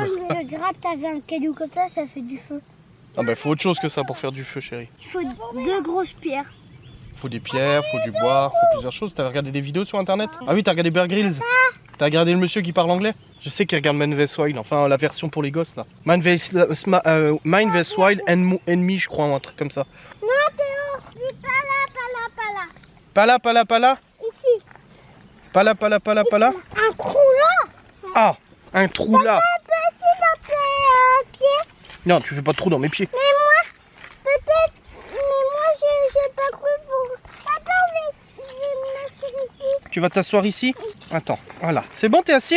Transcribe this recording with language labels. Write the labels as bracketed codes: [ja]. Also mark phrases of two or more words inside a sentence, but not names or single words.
[fr] Le gratte, t'avais un caillou comme ça fait du feu. Ah bah faut autre chose que ça pour faire du feu, chérie. Il faut 2 grosses pierres. Faut des pierres, faut du bois, faut plusieurs choses. T'as regardé des vidéos sur internet? Ah oui, t'as regardé Bear Grylls? T'as regardé le monsieur qui parle anglais? Je sais qu'il regarde Man vs Wild, enfin la version pour les gosses là. Man vs Wild and Me, je crois, un truc comme ça. Non, Théo, dis Pala, pala, pala. Ici. Pala, pala, pala, pala. Un trou là. Ah, un trou là. Petit dans tes pieds. Non, tu fais pas de trou dans mes pieds. Mais moi, peut-être. Mais moi, j'ai pas cru pour. Attends, mais je vais me mettre ici. Tu vas t'asseoir ici? Attends, voilà. C'est bon, t'es assis?